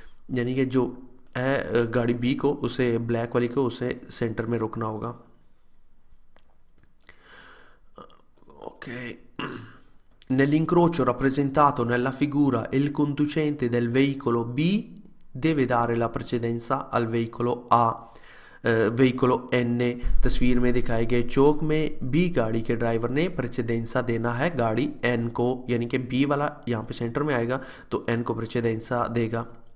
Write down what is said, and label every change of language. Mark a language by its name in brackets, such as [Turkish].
[Hindi] यानी कि जो है गाड़ी B को, उसे ब्लैक वाली को, उसे सेंटर में रुकना होगा। Ok. [Italian] Nell'incrocio rappresentato nella figura il conducente del veicolo B deve dare la precedenza al veicolo A, veicolo N। [Hindi] तस्वीर में दिखाए गए चौक में B गाड़ी के ड्राइवर ने प्रेसिडेंसा देना है गाड़ी N को, यानी कि B वाला यहाँ पे सेंटर में आएगा तो N को प्रेसिडेंसा देगा।